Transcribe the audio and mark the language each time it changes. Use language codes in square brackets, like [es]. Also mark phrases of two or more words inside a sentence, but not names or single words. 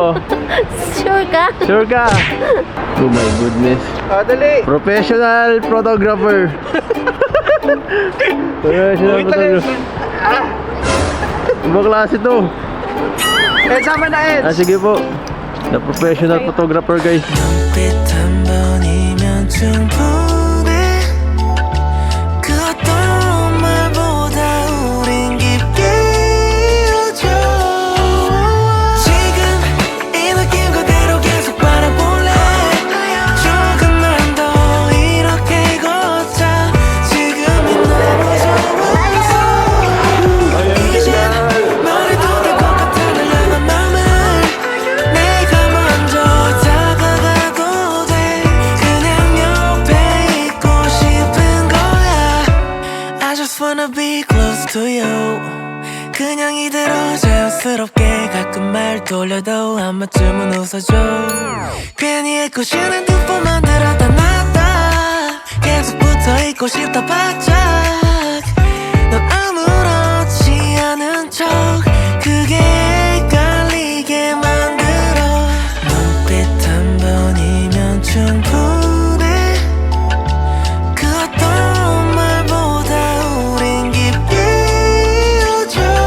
[tl] Sure ka? Sure ka? [en] Oh my goodness. [tl] Dali. [en] Professional photographer. Professional photographer. [tl] Ibang klase to. Sama na, Ed. Sige po. [en] The professional photographer, guys. [ko] 눈빛 한 번이면 충분해 그 어떤 말보다 우린 깊게 이어져 지금 이 느낌 그대로 계속 바라볼래 조금만 더 이렇게 걷자 지금이 너무 좋아서 이제 말해도 될 것 같아 널 향한 맘을 내가 먼저 다가가도 돼 그냥 옆에 있고 싶은 거야 I [en] just wanna be close to you [ko] 그냥 이대로 자연스럽게 가끔 말 돌려도 한 번쯤은 웃어줘 괜히 애꿎은 핸드폰 만들었다 놨다 계속 붙어있고 싶다 바짝 넌 아무렇지 않은 척 그게 헷갈리게 만들어 눈빛 한 번이면 충분해 그 어떤 말보다 우린 깊게 이어져